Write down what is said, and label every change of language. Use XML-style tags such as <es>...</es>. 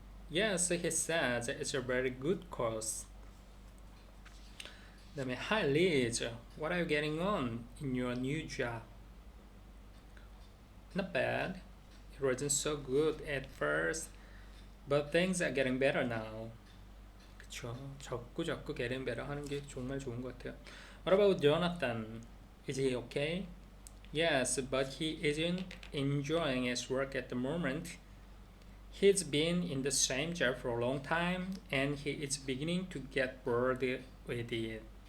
<en>Yes, he says it's a very good course.</en> <ko>그다음에</ko> <en>Hi Liz, what are you getting on in your new job? Not bad. It wasn't so good at first, but things are getting better now.</en> <ko>그쵸. 자꾸</ko> <en>getting better</en> <ko>하는 게 정말 좋은 것 같아요.</ko> <en>What about Jonathan? Is he okay? Yes, but he isn't enjoying his work at the moment. He's been in the same job for a long time, and he is beginning to get bored with it.</en>